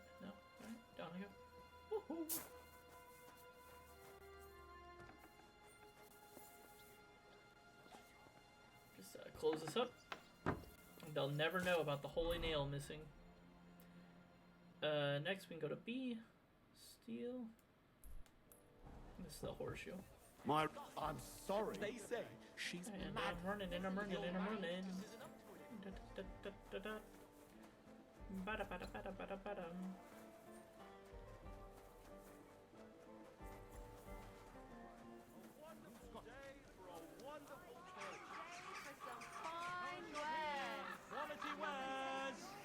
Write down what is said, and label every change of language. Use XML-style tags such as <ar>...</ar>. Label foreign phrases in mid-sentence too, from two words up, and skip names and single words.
<en>No? Alright, down I go. Woohoo! Just close this up. And they'll never know about the holy nail missing. Next we can go to B. Steal. This is the horseshoe. I'm sorry. They say she's And mad. I'm running and I'm running and I'm running. Da, da, da, da, da. Bada, bada, bada, bada, bada. Quality wares.</en>